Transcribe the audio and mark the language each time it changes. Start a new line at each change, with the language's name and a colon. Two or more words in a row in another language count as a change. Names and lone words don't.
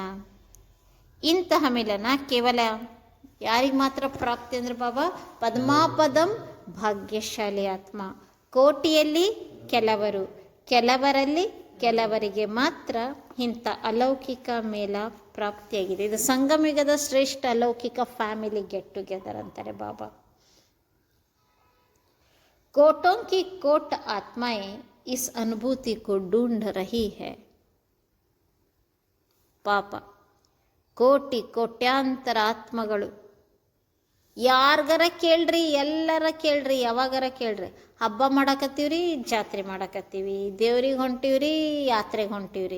Kannada: ಇಂತಹ ಮಿಲನ ಕೇವಲ ಯಾರಿಗೆ ಮಾತ್ರ ಪ್ರಾಪ್ತಿ ಅಂದರೆ ಬಾಬಾ ಪದ್ಮಾಪದಂ ಭಾಗ್ಯಶಾಲಿ ಆತ್ಮ. ಕೋಟಿಯಲ್ಲಿ ಕೆಲವರು, ಕೆಲವರಲ್ಲಿ ಕೆಲವರಿಗೆ ಮಾತ್ರ ಇಂಥ ಅಲೌಕಿಕ ಮೇಲ ಪ್ರಾಪ್ತಿಯಾಗಿದೆ. ಇದು ಸಂಗಮಯುಗದ ಶ್ರೇಷ್ಠ ಅಲೌಕಿಕ
English: family get together
Kannada: ಅಂತಾರೆ ಬಾಬಾ.
Hindi: कोटों की कोट आत्माएं इस अनुभूति को ढूंढ रही है.
Kannada: ಪಾಪ ಕೋಟಿ ಕೋಟ್ಯಾಂತರ ಆತ್ಮಗಳು ಯಾರ್ಗಾರ ಕೇಳ್ರಿ, ಎಲ್ಲರ ಕೇಳ್ರಿ, ಯಾವಾಗಾರ ಕೇಳ್ರಿ. ಹಬ್ಬ ಮಾಡಕತ್ತೀವ್ರಿ, ಜಾತ್ರೆ ಮಾಡಕತ್ತೀವಿ, ದೇವ್ರಿಗೆ ಹೊಂಟೀವ್ರಿ, ಯಾತ್ರೆಗೆ ಹೊಂಟೀವ್ರಿ.